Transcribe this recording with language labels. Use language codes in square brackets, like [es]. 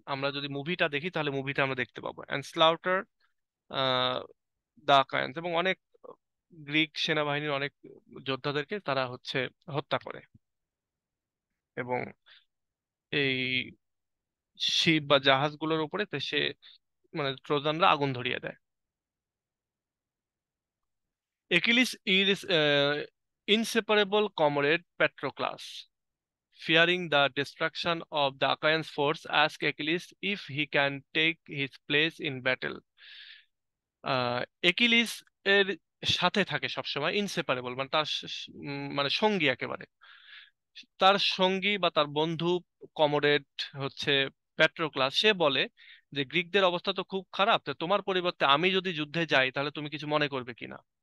[bn] আমরা যদি মুভিটা দেখি তাহলে মুভিটা আমরা দেখতে পাবো। [en] and slaughter the Achaeans, [bn] এবং অনেক গ্রিক সেনাবাহিনীর অনেক যোদ্ধাদেরকে তারা হচ্ছে হত্যা করে। এবং এই শিপ বা জাহাজগুলোর উপরে, তো সে মানে ট্রোজানরা আগুন ধরিয়ে দেয়। [en] Achilles is inseparable comrade Patroclus, fearing the destruction of the Achaean force, asks Achilles if he can take his place in battle. [bn] একিলিস এর সাথে থাকে সবসময়, ইনসেপারেবল মানে তার মানে সঙ্গী একেবারে, তার সঙ্গী বা তার বন্ধু, কমরেড হচ্ছে প্যাট্রোক্লাস। সে বলে যে গ্রিকদের অবস্থা তো খুব খারাপ, তো তোমার পরিবর্তে আমি যদি যুদ্ধে যাই তাহলে তুমি কিছু মনে করবে কিনা?